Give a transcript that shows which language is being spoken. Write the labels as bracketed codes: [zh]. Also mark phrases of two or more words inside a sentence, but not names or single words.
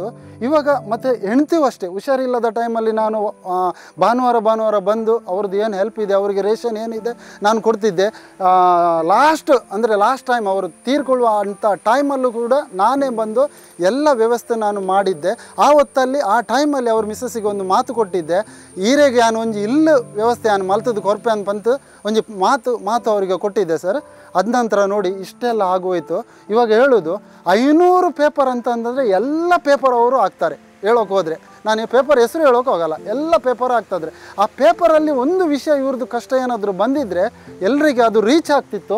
[kn] ಇವಾಗ ಮತ್ತು ಹೆಣ್ತೀವಿ ಅಷ್ಟೇ, ಹುಷಾರಿಲ್ಲದ ಟೈಮಲ್ಲಿ ನಾನು ಭಾನುವಾರ ಬಂದು ಅವ್ರದ್ದು ಏನು ಹೆಲ್ಪ್ ಇದೆ, ಅವರಿಗೆ ರೇಷನ್ ಏನಿದೆ ನಾನು ಕೊಡ್ತಿದ್ದೆ. [en] last time [kn] ಅವರು ತೀರ್ಕೊಳ್ಳುವ ಅಂಥ ಟೈಮಲ್ಲೂ ಕೂಡ ನಾನೇ ಬಂದು ಎಲ್ಲ ವ್ಯವಸ್ಥೆ ನಾನು ಮಾಡಿದ್ದೆ. ಆ ಹೊತ್ತಲ್ಲಿ ಆ ಟೈಮಲ್ಲಿ ಅವ್ರ ಮಿಸ್ಸಸ್ಸಿಗೆ ಒಂದು ಮಾತು ಕೊಟ್ಟಿದ್ದೆ, [tcy] ಈರೆಗೆ ನಾನು ಒಂಜಿ ಇಲ್ಲು ವ್ಯವಸ್ಥೆ ನಾನು ಮಲ್ತದ್ದು ಕೊರ್ಪೆ [kn] ಅಂತ ಬಂತು ಒಂಜಿ ಮಾತು ಅವರಿಗೆ ಕೊಟ್ಟಿದ್ದೆ ಸರ್. ಅದ ನಂತರ ನೋಡಿ ಇಷ್ಟೆಲ್ಲ ಆಗೋಯ್ತು. ಇವಾಗ ಹೇಳೋದು 500 ಪೇಪರ್ ಅಂತಂದರೆ ಎಲ್ಲ ಪೇಪರ್ ಅವರು ಹಾಕ್ತಾರೆ. ಹೇಳೋಕೆ ಹೋದರೆ ನಾನು ಈ ಪೇಪರ್ ಹೆಸರು ಹೇಳೋಕೆ ಹೋಗಲ್ಲ, ಎಲ್ಲ ಪೇಪರ್ ಆಗ್ತಾಯಿದ್ರೆ ಆ ಪೇಪರಲ್ಲಿ ಒಂದು ವಿಷಯ ಇವ್ರದ್ದು ಕಷ್ಟ ಏನಾದರೂ ಬಂದಿದ್ದರೆ ಎಲ್ಲರಿಗೆ ಅದು ರೀಚ್ ಆಗ್ತಿತ್ತು.